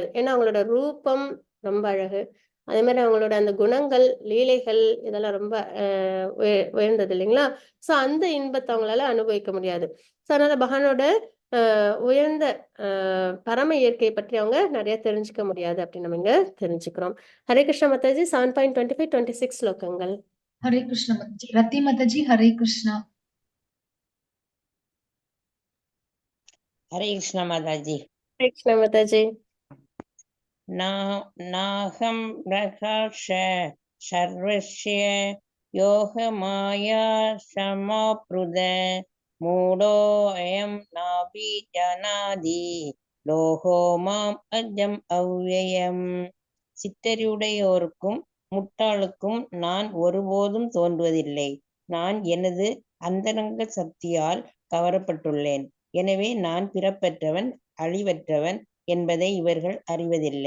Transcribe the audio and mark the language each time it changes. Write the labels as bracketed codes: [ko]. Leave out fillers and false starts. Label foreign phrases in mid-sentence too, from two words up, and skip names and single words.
[ta] ஏன்னா அவங்களோட ரூபம் ரொம்ப அழகு, அதே மாதிரி அவங்களோட அந்த குணங்கள் லீலைகள் இதெல்லாம் ரொம்ப உயர்ந்தது இல்லைங்களா? சோ அந்த இன்பத்தை அவங்களால அனுபவிக்க முடியாது. சோ அதனால பகவானோட உயர்ந்த பரம இயற்கையை பற்றி அவங்க நிறைய தெரிஞ்சுக்க முடியாது அப்படின்னு நம்ம இங்க தெரிஞ்சுக்கிறோம். [hi] हरे कृष्ण माताजी [ta] 7.25 26 ஸ்லோகங்கள். [hi] हरे कृष्ण माताजी। रति माताजी हरे कृष्णा। हरे कृष्ण माताजी। हरे कृष्ण माताजी। [sa] नाहं प्रकाश सर्वस्य योगमाया समाप्रुद मूढोऽयं नाभिजानाति लोको माम् अजम् अव्ययम्. [ta] சித்தறிவுடையோருக்கும் முட்டாளுக்கும் நான் ஒருபோதும் தோன்றுவதில்லை. நான் எனது அந்தரங்க சக்தியால் கவரப்பட்டுள்ளேன். எனவே நான் பிறப்பற்றவன் அழிவற்றவன் என்பதை இவர்கள் அறிவதில்லை.